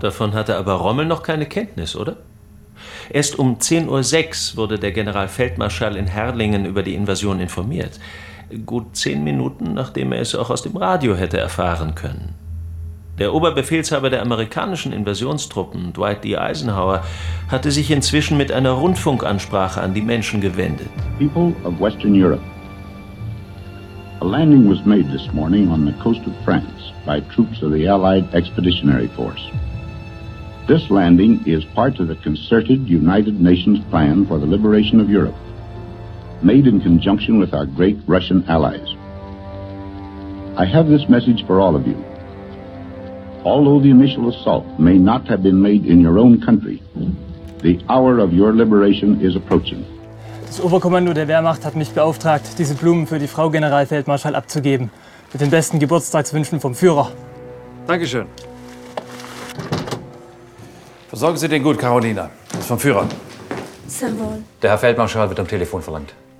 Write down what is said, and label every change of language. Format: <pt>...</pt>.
<de>Davon hatte aber Rommel noch keine Kenntnis, oder? Erst um 10.06 Uhr wurde der Generalfeldmarschall in Herlingen über die Invasion informiert. Gut 10 Minuten, nachdem er es auch aus dem Radio hätte erfahren können. Der Oberbefehlshaber der amerikanischen Invasionstruppen, Dwight D. Eisenhower, hatte sich inzwischen mit einer Rundfunkansprache an die Menschen gewendet.</de> <en>People of Western Europe. A landing was made this morning on the coast of France by troops of the Allied Expeditionary Force. This landing is part of the concerted United Nations plan for the liberation of Europe, made in conjunction with our great Russian allies. I have this message for all of you. Although the initial assault may not have been made in your own country, the hour of your liberation is approaching.</en> <de>Das Oberkommando der Wehrmacht hat mich beauftragt, diese Blumen für die Frau Generalfeldmarschall abzugeben. Mit den besten Geburtstagswünschen vom Führer. Dankeschön. Versorgen Sie den gut, Carolina. Das ist vom Führer. Servus. Der Herr Feldmarschall wird am Telefon verlangt.</de>